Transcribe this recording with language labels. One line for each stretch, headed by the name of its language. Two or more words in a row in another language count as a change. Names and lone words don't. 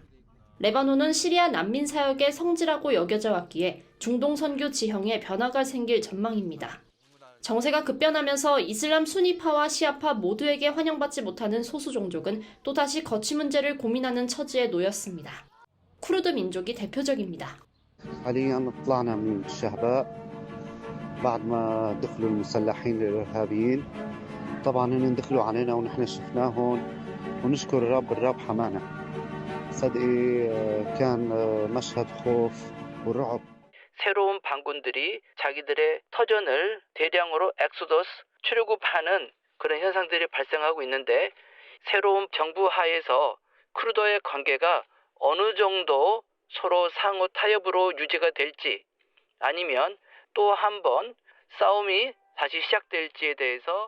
Korean: 레바논은 시리아 난민 사역의 성지라고 여겨져 왔기에 중동 선교 지형에 변화가 생길 전망입니다. 정세가 급변하면서 이슬람 수니파와 시아파 모두에게 환영받지 못하는 소수 종족은 또다시 거취 문제를 고민하는 처지에 놓였습니다. 쿠르드 민족이 대표적입니다.
Arabic: حاليا طلعنا من الشهباء بعد ما دخلوا المسلحين الارهابيين طبعا هن دخلوا علينا ونحن شفناهم ونشكر الرب حمانا صدقي كان مشهد خوف ورعب.
Korean: 새로운 반군들이 자기들의 터전을 대량으로 엑소더스 출구하는 그런 현상들이 발생하고 있는데 새로운 정부 하에서 쿠르드와의 관계가 어느 정도 서로 상호 타협으로 유지가 될지 아니면 또 한 번 싸움이 다시 시작될지에 대해서